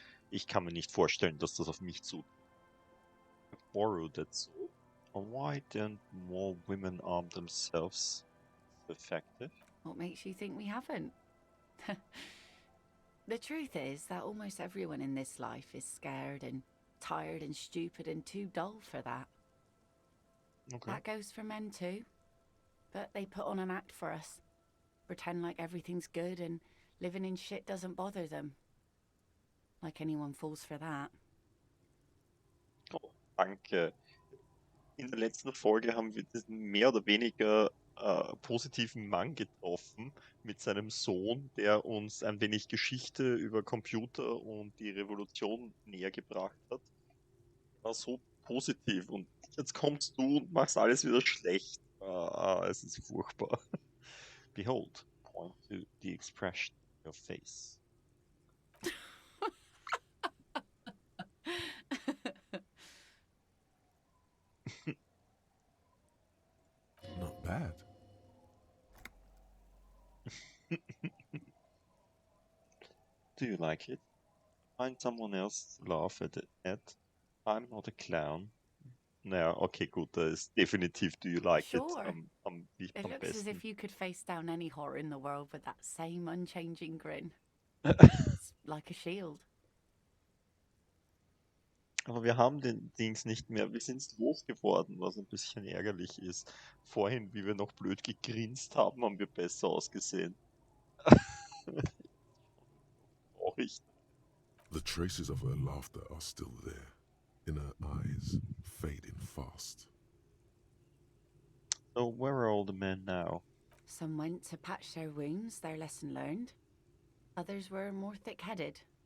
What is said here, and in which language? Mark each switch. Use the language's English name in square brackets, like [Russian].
[German] Ich kann mir nicht vorstellen, dass das auf mich zutrifft. [English] I borrowed that sword. Why don't more women arm themselves? So effective? What makes you think we haven't? The truth is that almost everyone in this life is scared and tired and stupid and too dull for that. Okay. That goes for men too. But they put on an act for us. Pretend like everything's good and living in shit doesn't bother them. Like anyone falls for that. [German] Oh, danke. In der letzten Folge haben wir diesen mehr oder weniger positiven Mann getroffen mit seinem Sohn, der uns ein wenig Geschichte über Computer und die Revolution näher gebracht hat. War so positiv und jetzt kommst du und machst alles wieder schlecht. Es ist furchtbar. Behold, [English] point to the expression on your face. Not bad. Do you like it? Find someone else to laugh at. I'm not a clown. [German] Naja, okay, gut, da ist definitiv [English] Do you like Sure. [German] it am [English] It looks as [German] besten. [English] if you could face down any horror in the world with that same unchanging grin. It's like a shield. [German] Aber wir haben den Dings nicht mehr. Wir sind es losgeworden, was ein bisschen ärgerlich ist. Vorhin, wie wir noch blöd gegrinst haben, haben wir besser ausgesehen. Traurig. [English] The traces of her laughter are still there, in her eyes, fading fast. So where are all the men now? Some went to patch their wounds, their lesson learned. Others were more thick-headed.